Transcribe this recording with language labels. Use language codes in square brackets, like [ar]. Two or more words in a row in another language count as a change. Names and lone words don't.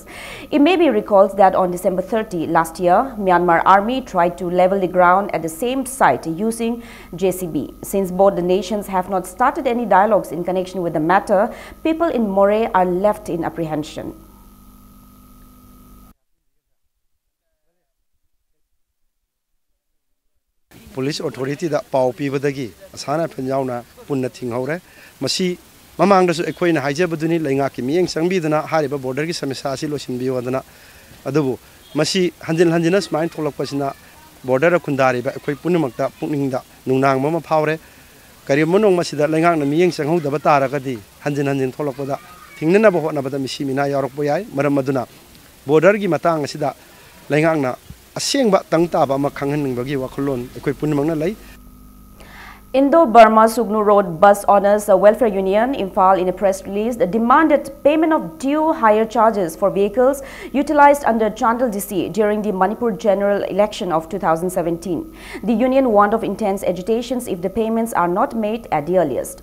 [en] It may be recalled that on December 30 last year, Myanmar Army tried to level the ground at the same site using JCB. Since both the nations have not started any dialogues in connection with the matter, people in More are left in apprehension. [mni] Police authority da pau pibadagi asana phenjauna punna thinghore masi mamangda su ekhoina haijabaduni lenga ki miyeng sangbidana hariba border ki samasa asi losinbi wadana adubu masi hanjina smain tholakpasina border khundari ba ekhoi punumakta pukningda nungnang mama phawre kari monong masida lenga na miyeng sanghudaba taragadi hanjin tholakpada thingnana ba hotna bada misi mina yarokpo yai maram maduna border gi matang asida lenga na [en] Indo-Burma Sugnu Road Bus Owners Welfare Union, Imphal, in a press release, demanded payment of due hire charges for vehicles utilized under Chandal DC during the Manipur general election of 2017. The union warned of intense agitations if the payments are not made at the earliest.